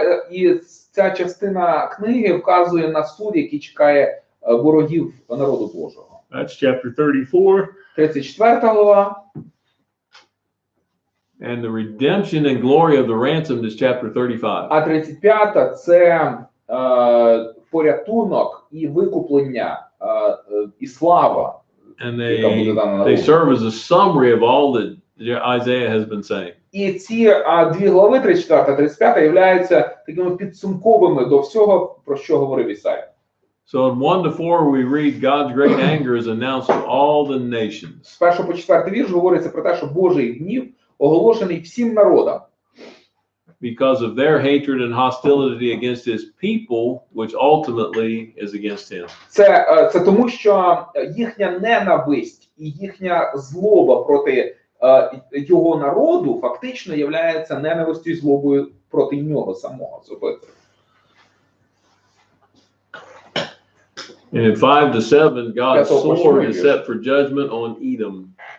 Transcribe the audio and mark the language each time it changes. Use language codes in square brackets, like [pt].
[uk] І ця частина книги вказує на суд, який чекає ворогів народу Божого. [en] That's chapter 34. [uk] 34 глава. [en] And the redemption and glory of the ransomed is chapter 35. [uk] А 35 це порятунок і викуплення і слава. [en] And they serve as a summary of all that Isaiah has been saying. [uk] І ці дві глави, 34-35, являються такими підсумковими до всього, про що говорив Ісая. [en] So in 1-4 we read God's great anger is announced to all the nations. [uk] З 1 по 4 вірш говориться про те, що Божий гнів оголошений всім народам. [en] Because of their hatred and hostility against his people, which ultimately is against him. [uk] Це тому, що їхня ненависть і їхня злоба проти його народу фактично являється ненавистю і злобою проти нього самого особисто. [en] And in 5-7, God's sword is set for judgment on Edom.